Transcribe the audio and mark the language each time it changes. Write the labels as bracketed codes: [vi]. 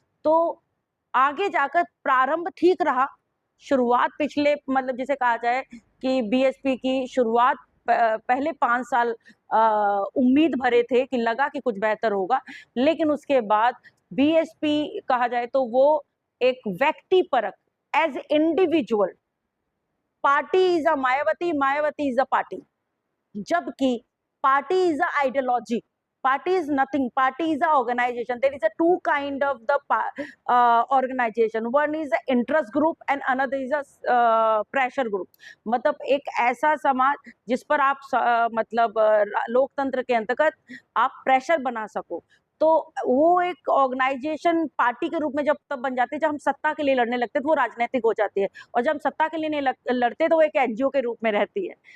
[hi] तो आगे जाकर प्रारंभ ठीक रहा, शुरुआत पिछले मतलब जिसे कहा जाए कि बीएसपी की शुरुआत पहले 5 साल उम्मीद भरे थे कि लगा कि कुछ बेहतर होगा, लेकिन उसके बाद बीएसपी कहा जाए तो वो एक व्यक्तिपरक, [en] As individual, party is a Mayawati, Mayawati is a party. जबकि party is a ideology, party is nothing, party is a organization. There is a two kind of the organization, one is a interest group and another is a pressure group. [hi] मतलब एक ऐसा समाज जिस पर आप मतलब लोकतंत्र के अंतर्गत आप प्रेशर बना सको, तो वो एक ऑर्गेनाइजेशन पार्टी के रूप में जब तब बन जाती है जब हम सत्ता के लिए लड़ने लगते हैं, तो वो राजनीतिक हो जाती है, और जब हम सत्ता के लिए नहीं लड़ते तो वो एक एनजीओ के रूप में रहती है।